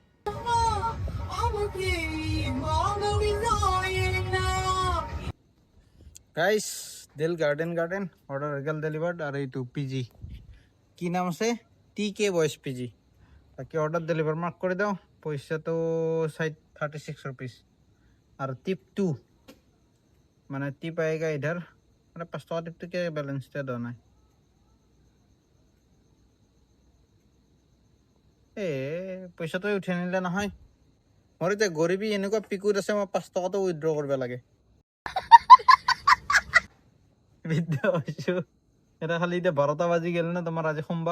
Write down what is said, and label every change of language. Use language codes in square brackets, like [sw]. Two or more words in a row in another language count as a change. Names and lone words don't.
[as] গাইছ দিল গাৰ্ডেন অৰ্ডাৰ হৈ গ'ল ডেলিভাৰ্ড। আৰু এইটো PG কি নাম আছে, TK বইজ PG। বাকী অৰ্ডাৰ ডেলিভাৰ মাৰ্ক কৰি দিওঁ। পইচাটো 36 [hi] रुपीस और टिप [as] 2 মানে টিপ [hi] आएगा इधर। [as] মানে 5 টকা টিপটো কি বেলেঞ্চ দিয়া নাই। পইচাটো উঠাই নিলে নহয়। মোৰ এতিয়া গৰিবী এনেকুৱা পিকুত আছে, মই 5 টকাটো উইথড্ৰ কৰিব লাগে। এটা খালি এতিয়া 12টা বাজি গ'ল না তোমাৰ, আজি সোমবাৰ।